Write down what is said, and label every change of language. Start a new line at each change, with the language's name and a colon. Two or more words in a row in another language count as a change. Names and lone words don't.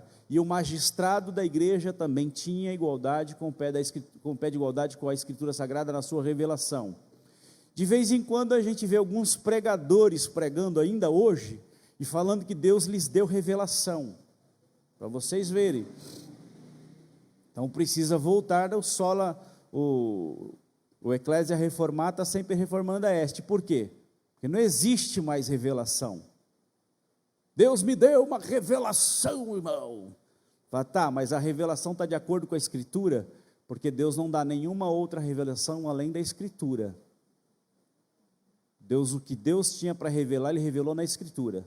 Portuguese: E o magistrado da igreja também tinha igualdade com o pé de igualdade com a Escritura Sagrada na sua revelação. De vez em quando a gente vê alguns pregadores pregando ainda hoje e falando que Deus lhes deu revelação, para vocês verem. Então precisa voltar ao sola, o
Latin: Ecclesia Reformata sempre reformanda est.
Portuguese: Por quê? Porque não existe mais revelação. Deus me deu uma revelação, irmão. Fala, tá, mas a revelação está de acordo com a Escritura, porque Deus não dá nenhuma outra revelação além da Escritura. O que Deus tinha para revelar, Ele revelou na Escritura.